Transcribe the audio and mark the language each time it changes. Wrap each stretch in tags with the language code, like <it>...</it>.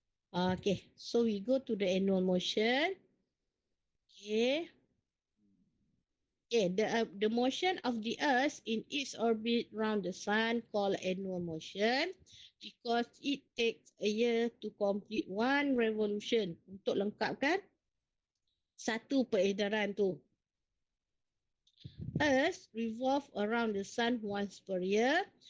<en>Okay, so we go to the annual motion. Okay, the motion of the Earth in its orbit around the Sun called annual motion because it takes a year to complete one revolution.</en> <ms>Untuk lengkapkan satu peredaran tu.</ms> <en>Earth revolve around the Sun once per year.</en>